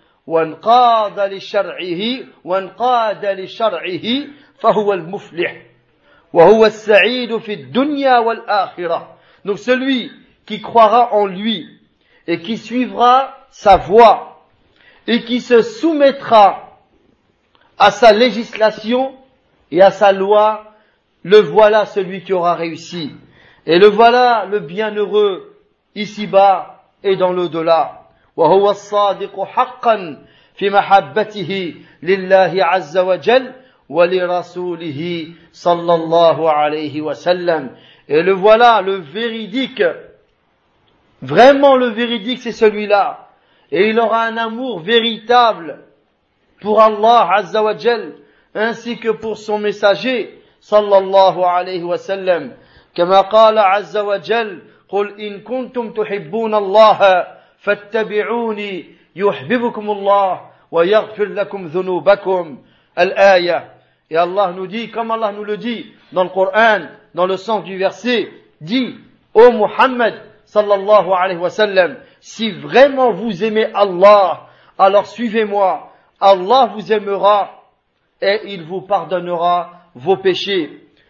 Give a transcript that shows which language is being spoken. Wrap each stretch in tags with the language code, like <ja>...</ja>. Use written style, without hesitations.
<ar>وانقاد لشرعه وانقاد لشرعه فهو المفلح وهو السعيد في الدنيا والآخرة.</ar> <fr>Donc celui qui croira en lui et qui suivra sa voie et qui se soumettra à sa législation et à sa loi, le voilà celui qui aura réussi. Et le voilà le bienheureux ici-bas et dans l'au-delà.</fr> <ar>وهو الصادق حقا في محبته لله عز وجل ولرسوله صلى الله عليه وسلم.</ar> <fr>Et le voilà le véridique. Vraiment le véridique, c'est celui-là. Et il aura un amour véritable pour Allah عز وجل ainsi que pour son messager صلى الله عليه وسلم.</fr> <ar>كما قال عز وجل قل إن كنتم تحبون الله فاتبعوني يحببكم الله ويغفر لكم ذنوبكم الآية.</ar> <fr>Et Allah nous dit, comme Allah nous le dit dans le Coran, dans le sens du verset, dit, ô Muhammad sallallahu alayhi wa sallam, si vraiment vous aimez Allah, alors suivez-moi, Allah vous aimera et il vous pardonnera vos péchés.</fr>